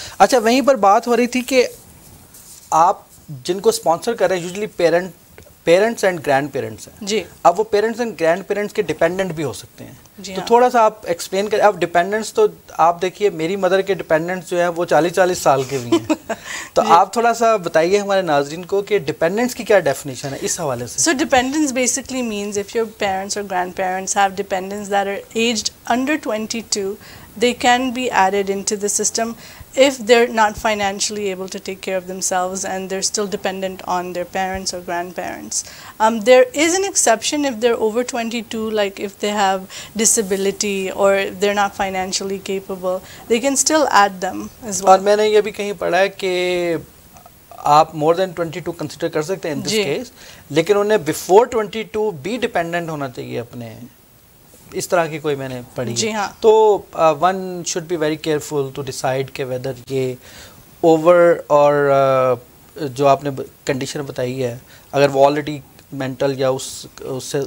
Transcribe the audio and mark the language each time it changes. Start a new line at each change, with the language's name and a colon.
Urdu: اچھا, وہیں پر بات ہو رہی تھی کہ آپ جن کو اسپانسر کر رہے ہیں usually parents and grand parents ہیں. جی. اب وہ پیرنٹس اینڈ گرینڈ پیرنٹس کے ڈیپینڈنٹ بھی ہو سکتے ہیں. جی تو ہاں. تھوڑا سا آپ ایکسپلین کریں. اب ڈیپینڈنٹس تو آپ دیکھیے میری مدر کے ڈیپینڈنٹس جو ہیں وہ 40 سال کے بھی ہیں. تو آپ تھوڑا سا بتائیے ہمارے ناظرین کو کہ ڈیپینڈنٹس کی کیا ڈیفینیشن ہے اس حوالے سے.
English: So dependence basically means if your parents or grandparents have dependents that are aged under 22, they can be added into the system if they're not financially able to take care of themselves and they're still dependent on their parents or grandparents. There is an exception if they're over 22, like if they have disability or they're not financially capable, they can still add them as well.
Urdu: اور میں نے یہ بھی کہیں پڑھا ہے کہ آپ
English: more than 22
Urdu: کنسیڈر کر سکتے ہیں
English: in this case,
Urdu: لیکن انہیں
English: before 22
Urdu: بھی ڈیپینڈنٹ ہونا چاہیے اپنے, اس طرح کی کوئی میں نے پڑھی. جی ہاں. تو
English: one should be very careful to decide
Urdu: کہ ویدر یہ اوور اور جو آپ نے کنڈیشن بتائی ہے اگر وہ آلریڈی مینٹل یا اس سے